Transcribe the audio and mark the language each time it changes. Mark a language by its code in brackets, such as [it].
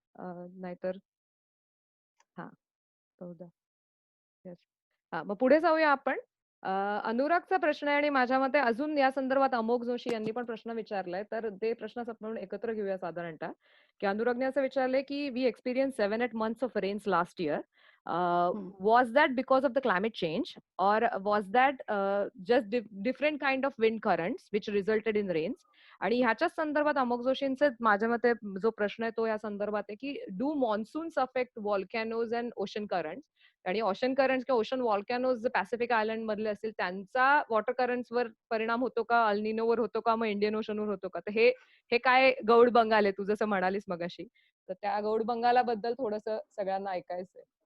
[mr] नाहीतर हा बहुधा येस. मग पुढे जाऊया आपण. अनुरागचा प्रश्न आहे आणि माझ्या मते अजून या संदर्भात अमोघ जोशी यांनी पण प्रश्न विचारलाय. तर ते प्रश्न आपण एकत्र घेऊया साधारणतः. की अनुरागने असं विचारलंय की [en] We experience 7-8 months of rains last year. Was that because of the climate change or was that just different kind of wind currents which resulted in rains? [mr] आणि ह्याच्याच संदर्भात अमोघ जोशींचे माझ्या मते जो प्रश्न आहे तो या संदर्भात आहे की [en] Do monsoons affect volcanoes and ocean currents? [mr] आणि ओशन करंट्स किंवा ओशन व्हॉल्कॅनोज जे पॅसिफिक आयलंड मधले असतील त्यांचा वॉटर करंट्स वर परिणाम होतो का, अल्निनोवर होतो का, मग इंडियन ओशनवर होतो का? तर हे काय गौड बंगाल आहे तू जसं म्हणालीस मगाशी, तर त्या गौड बंगालाबद्दल थोडंसं सगळ्यांना ऐकायचंय.